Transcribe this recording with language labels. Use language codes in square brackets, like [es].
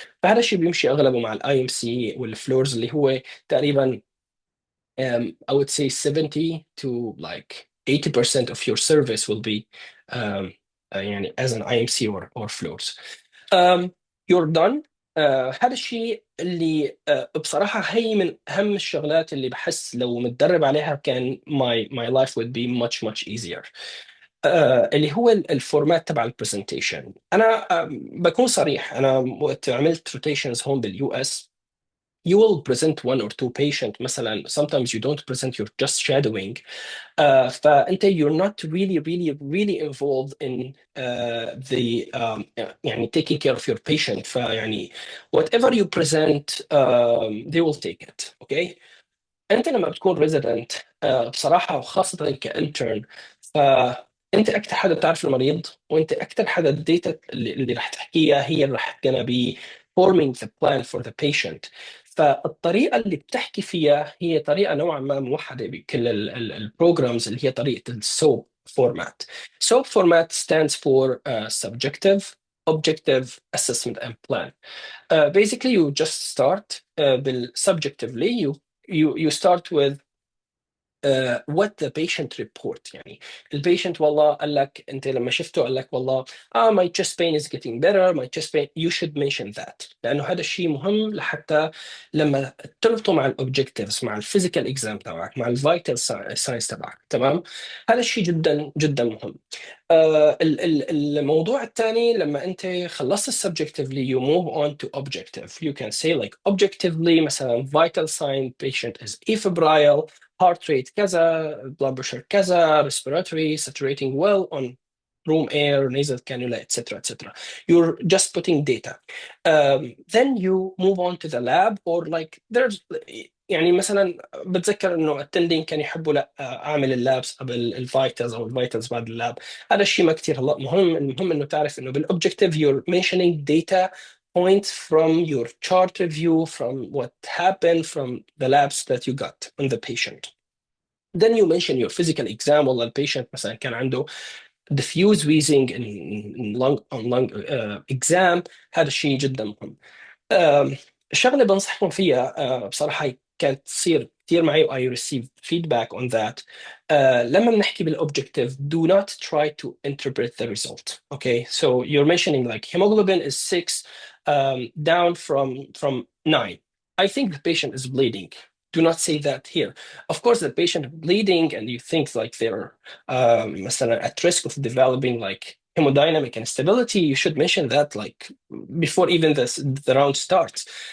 [ar] فهذا الشيء بيمشي اغلبه مع الاي ام سي والفلورز اللي هو تقريبا [en] I would say 70 to like 80% of your service will be يعني as an IMC or floors. You're done. [ar] هذا الشيء اللي بصراحة هي من أهم الشغلات اللي بحس لو متدرب عليها كان [en] my life would be much easier. [ar] اللي هو الفورمات تبع البرزنتيشن. أنا بكون صريح أنا وقت عملت روتيشنز هون باليو اس [en] you will present one or two patient مثلا sometimes you don't present you're just shadowing فأنت you're not really involved in the يعني taking care of your patient فيعني whatever you present they will take it okay. [ar] انت لما بتكون ريزيدنت بصراحه وخاصه كانترن فانت اكثر حدا بتعرف المريض وانت اكثر حدا الداتا اللي رح تحكيها هي اللي رح [en] gonna be forming the plan for the patient. [ar] فالطريقه اللي بتحكي فيها هي طريقه نوعا ما موحده بكل البروجرامز اللي هي طريقه السوب فورمات. [en] SOAP format stands for subjective, objective, assessment and plan. Basically you just start subjectively you start with what the patient report. [ar] يعني البيشنت والله قال لك انت لما شفته قال لك والله [en] my chest pain is getting better, my chest pain. You should mention that [ar] لانه هذا الشيء مهم لحتى لما تربطه مع الاوبجكتيفز، مع الفيزيكال اكزام تبعك، مع الفيتال ساينس تبعك. تمام، هذا الشيء جدا جدا مهم. الموضوع الثاني لما انت خلصت [en] subjectively you move on to objective. You can say like objectively مثلا vital sign patient is afebrile, heart rate كذا, blood pressure كذا, respiratory, saturating well on room air, nasal cannula, etc. etc. You're just putting data. Then you move on to the lab or like there's [ar] يعني مثلا بتذكر انه attending كان يحبوا لا اعمل اللابس قبل الفايتلز او الفايتلز بعد اللاب. هذا الشيء ما كثير هلا مهم. المهم انه تعرف انه بالاوبجكتيف [en] you're mentioning data points from your chart review, from what happened from the labs that you got on the patient. Then you mention your physical exam. [ar] والله البيشنت مثلا كان عنده [en] diffuse wheezing in lung exam. [ar] هذا الشيء جدا مهم. الشغله بنصحكم فيها بصراحه كانت تصير كثير معي [en] I receive feedback on that. [ar] لما بنحكي [en] بالobjective do not try to interpret the result. Okay, so you're mentioning like hemoglobin is 6 down from 9. I think the patient is bleeding. Do not say that here. Of course, the patient bleeding and you think like they're at risk of developing like hemodynamic instability, you should mention that like before even the round starts.